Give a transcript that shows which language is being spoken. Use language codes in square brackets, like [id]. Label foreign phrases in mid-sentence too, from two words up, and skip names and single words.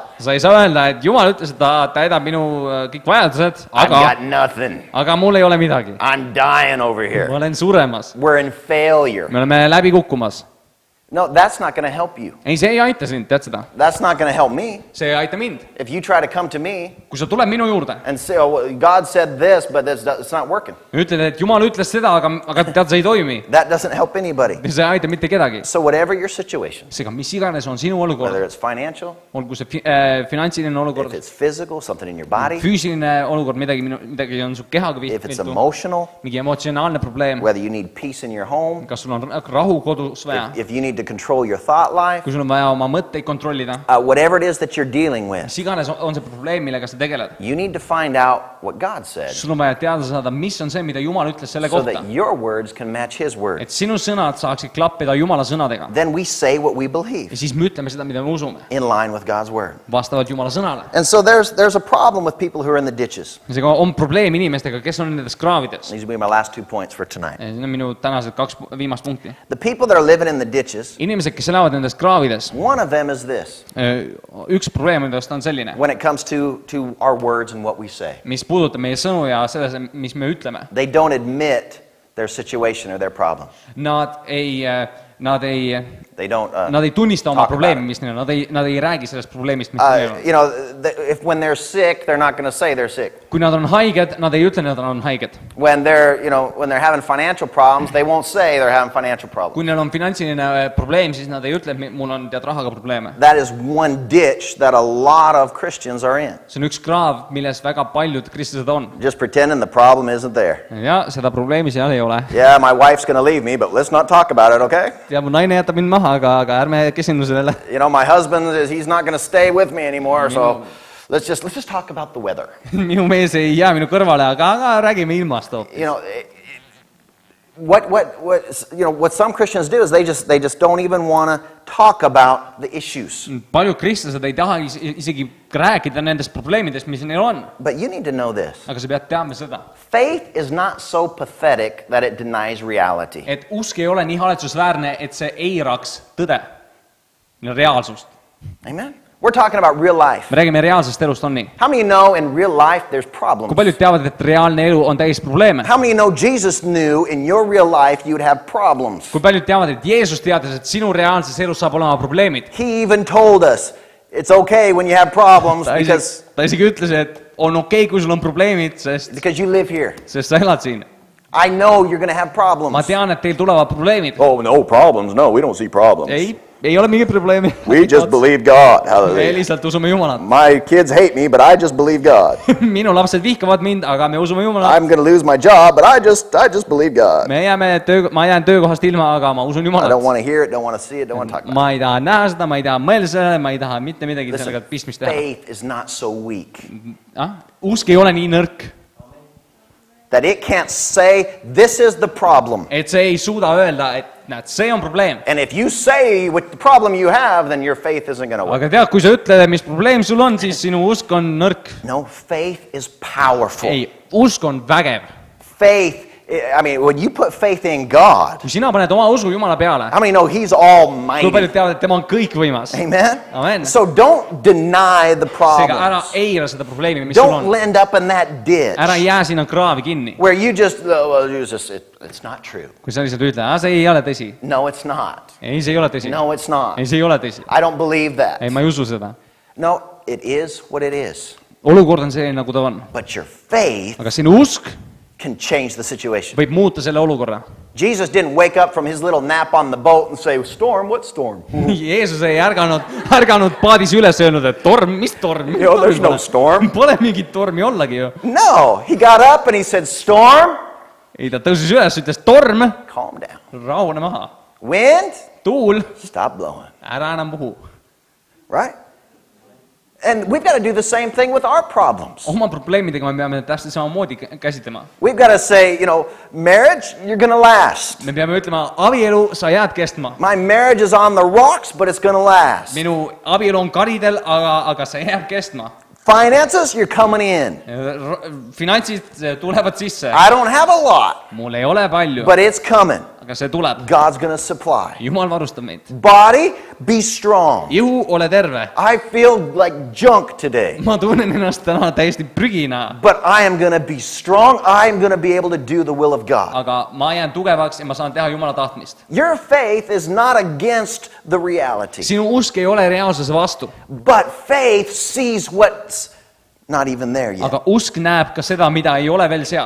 [et] Sa ei saa öelda, et Jumal ütles, et ta täidab minu kõik vajadused, [en] I've got nothing. [et] aga mul ei ole midagi. [en] I'm dying over [et] Ma [en] here. [et] olen suremas. [en] We're in failure. [et] Me oleme läbi kukkumas. [en] No, that's not going to help you. [et] Ei, see ei aita sind, tead seda. [en] That's not going to help me. [et] See ei aita mind. [en] If you try to come to me [et] Kui sa tuled minu juurde, [en] and say, oh, well, God said this, but it's not working, [et] ütled, et Jumal ütles seda, aga tead, see ei toimi. [en] that doesn't help anybody. [et] See ei aita mitte kedagi. [en] So whatever your situation, [et] Seega, mis iganes on sinu [en] whether [et] olukord, [en] it's financial, [et] olgu see finantsiline [en] if [et] olukord, [en] it's physical, something in your body, [et] füüsiline olukord, midagi on su kehaga [en] if it's [et] viltu, [en] emotional, [et] mingi emotsionaalne probleem, [en] whether you need peace in your home, [et] kas sul on rahu kodus vaja, [en] if you need to control your thought life, [et] kui sul on vaja oma mõtteid kontrollida, [en] whatever it is that you're dealing with, [et] mis iganes on see probleem, millega sa tegeled. [en] you need to find out what God said [et] Sul on vaja teada saada, mis on see, mida Jumal ütles selle [en] so [et] kohta. [en] that your words can match His [et] Et [en] words. [et] sinu sõnad saaksid klappida Jumala sõnadega. [en] Then we say what we [et] Ja [en] believe [et] siis me ütleme seda, mida me usume, [en] in line with God's word. [et] vastavalt Jumala sõnale. [en] And so there's a problem with people who are in the ditches. [et] Seega on probleem inimestega, kes on nendes kraavides. [en] These will be my last 2 points for tonight. [et] Need on minu tänased 2 viimast punkti. [en] The people that are living in the ditches, [et] Inimesed, kes elavad nendes kraavides, [en] one of them is this [et] üks probleem nendest on selline, [en] when it comes to our words and what we say. [et] mis puudutab meie sõnu ja selles, mis me ütleme. [en] They don't admit their situation or their problem. [et] Nad ei [en] They don't. [et] tunnista oma [en] talk about [et] probleemi, [en] it. [et] mis neil on, nad ei räägi sellest probleemist, mis neil on. [en] You know, if when they're sick, they're not going to say they're sick. [et] Kui nad on haiged, nad ei ütle, nad on haiged. [en] When they're, when they're having financial problems, they won't say they're having financial problems. [et] Kui neil on finantsiline probleem, siis nad ei ütle, et mul on tead rahaga probleeme. [en] That is one ditch that a lot of Christians are in. [et] See on üks kraav, milles väga paljud kristlased on. [en] Just pretending the problem isn't there. [et] Ja seda probleemi seal ei ole. [en] Yeah, my wife's going to leave me, but let's not talk about it, okay? [et] Ja mu naine jätab mind maha, aga ärme keskendu sellele. [en] My husband, he's not going to stay with me anymore, so let's just talk about the weather. [et] Minu mees ei jää minu kõrvale, aga räägime ilmast hoopis. [en] What some Christians do is they just don't even want to talk about the issues. [et] Paljud kristlased ei taha isegi rääkida nendest probleemidest, mis neil on. [en] But you need to know this. [et] Aga sa pead teadma seda. [en] Faith is not so pathetic that it denies reality. [et] Et usk ei ole nii haletsusväärne, et see eiraks tõde, reaalsust. [en] Amen. We're talking about real life. [et] Me räägime reaalsest elust on nii. [en] How many know in real life there's problems? [et] Kui paljud teavad, et reaalne elu on täis probleeme? [en] How many know Jesus knew in your real life you'd have problems? [et] Kui paljud teavad, et Jeesus teadis, et sinu reaalses elus saab olema probleemid? [en] He even told us it's okay when you have problems because [et] ta isegi ütles, et on okei, kui sul on probleemid, [en] because you live here. [et] Sest sa elad siin. [en] I know you're going to have problems. [et] Ma tean, et teil tulevad probleemid. [en] Oh, no problems. No, we don't see problems. [et] Ei ole mingit probleemi. [en] We just believe God. [et] Me [en] Hallelujah. [et] lihtsalt usume Jumalat. [en] My kids hate me, but I just believe God. [et] Minu lapsed vihkavad mind, aga me usume Jumalat. [en] I'm going to lose my job, but I just believe God. [et] Ma jään töökohast ilma, aga ma usun Jumalat. [en] I don't want to hear it, don't want to see it, don't want to talk about it. [et] Ma ei taha näha seda, ma ei taha mõelda sellele, ma ei taha mitte midagi sellega pistmist teha. [en] Faith is not so weak [et] Usk ei ole nii nõrk, [en] that it can't say this is the problem. [et] et see ei suuda öelda, et näed, see on probleem. [en] And if you say what the problem you have, then your faith isn't going to work. [et] Aga tead, kui sa ütled, mis probleem sul on, siis sinu usk on nõrk. [en] No, faith is powerful. [et] Ei, usk on vägev. [en] Faith, I mean, when you put faith in God, [et] Kui sina paned oma usu Jumala peale, [en] how many know He's [et] kui [en] almighty? [et] paljud teavad, et tema on kõikvõimas. [en] Amen? [et] Amen. [en] So don't deny the [et] Seega ära [en] problems. [et] eira seda probleemi, mis sul [en] Don't [et] on. [en] end up in that ditch [et] Ära jää sinna kraavi kinni. [en] where you just, it's not true. [et] Kui sa lihtsalt ütled, see ei ole tõsi. [en] No, it's not. [et] Ei, see ei ole tõsi. [en] No, it's not. [et] Ei, see ei ole tõsi. [en] I don't believe that. [et] Ei, ma ei usu seda. [en] No, it is what it is. [et] Olukord on selline, nagu ta on. [en] But your faith [et] Aga sinu usk [en] can change the situation. [et] võib muuta selle olukorra. [en] Jesus didn't wake up from his little nap on the boat and say, storm, what storm? [et] Jeesus ei ärganud paadis üles öelnud, et torm, mis torm? [en] There's no storm. [et] Pole mingit tormi ollagi ju. [en] No, he got up and he said, storm, [et] Ei, ta tõusis üles, ütles torm, [en] calm down. [et] rahune maha. [en] Wind, [et] Tuul, [en] stop blowing. [et] ära enam puhu. [en] Right? And we've got to do the same thing with our problems. [et] Oma probleemidega me peame täpselt samamoodi käsitlema. [en] We've got to say, marriage, you're going to last. [et] Me peame ütlema, abielu, sa jääd kestma. [en] My marriage is on the rocks, but it's going to last. [et] Minu abielu on karidel, aga see jääb kestma. [en] Finances, you're coming in. [et] Finantsid tulevad sisse. [en] I don't have a lot, [et] Mul ei ole palju, [en] but it's coming. [et] aga see tuleb. [en] God's going to supply. [et] Jumal varustab meid. [en] Body, be strong. [et] Ihu, ole terve. [en] I feel like junk today, [et] Ma tunnen ennast täna täiesti prügina, [en] but I am going to be strong. I am going to be able to do the will of God. [et] aga ma jään tugevaks ja ma saan teha Jumala tahtmist. [en] Your faith is not against the reality, [et] Sinu usk ei ole reaalsuse vastu, [en] but faith sees what's not even there yet. [et] aga usk näeb ka seda, mida ei ole veel seal.